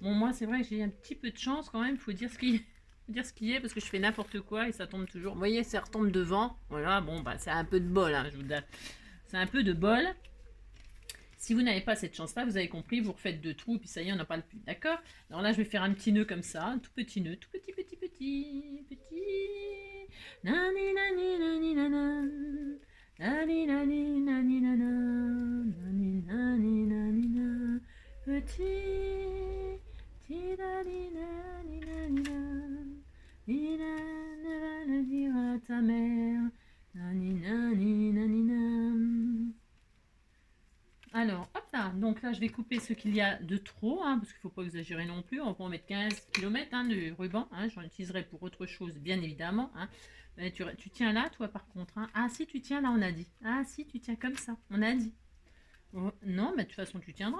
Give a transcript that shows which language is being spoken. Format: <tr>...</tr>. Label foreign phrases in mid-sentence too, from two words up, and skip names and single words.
<fr>Bon, moi, c'est vrai que j'ai un petit peu de chance quand même. Il faut dire ce qui est parce que je fais n'importe quoi et ça tombe toujours. Vous voyez, ça retombe devant. Voilà, bon, bah, c'est un peu de bol, hein, je vous donne. C'est un peu de bol. Si vous n'avez pas cette chance-là, vous avez compris, vous refaites 2 trous et puis ça y est, on n'a pas le plus. D'accord? Alors là, je vais faire un petit nœud comme ça. Un tout petit nœud. Tout petit, petit, petit. Petit. Nani, nani, nani, nana. Nani, nani, nani, nana. Nani, nani, nani, nana. Petit. Tidali, nani, nani, nana. Nina, ne va le dire à ta mère. Nani, nani, nani, nana. Alors, hop là, donc donc là, je vais couper ce qu'il y a de trop, hein, parce qu'il ne faut pas exagérer non plus. On va pas en mettre 15 km de ruban. Hein, j'en utiliserai pour autre chose, bien évidemment. Hein. Tu tiens là, toi, par contre. Hein. Ah, si, tu tiens là, on a dit. Ah, si, tu tiens comme ça, on a dit. Oh, non, mais de toute façon, tu tiendras.</fr>